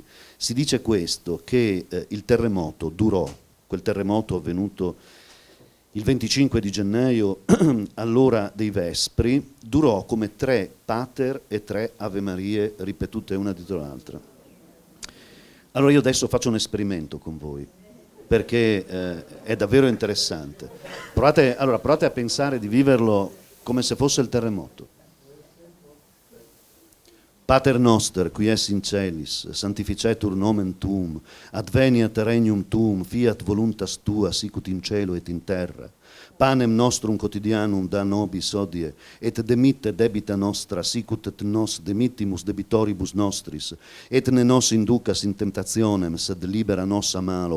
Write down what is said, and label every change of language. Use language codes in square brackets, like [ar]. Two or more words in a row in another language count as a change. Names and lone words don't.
[it] Si dice questo, che il terremoto durò, quel terremoto avvenuto il 25 di gennaio all'ora dei Vespri, durò come 3 Pater e 3 Ave Marie ripetute una dietro l'altra. Allora io adesso faccio un esperimento con voi, perché è davvero interessante. Provate a pensare di viverlo come se fosse il terremoto. [la] Pater noster, qui es in celis, sanctificetur nomen tuum, adveniat regnum tuum, fiat voluntas tua, sicut in cielo et in terra. Panem nostrum quotidianum da nobis hodie, et demitte debita nostra, sicut et nos demittimus debitoribus nostris, et ne nos inducas in tentationem, sed libera nos a malo.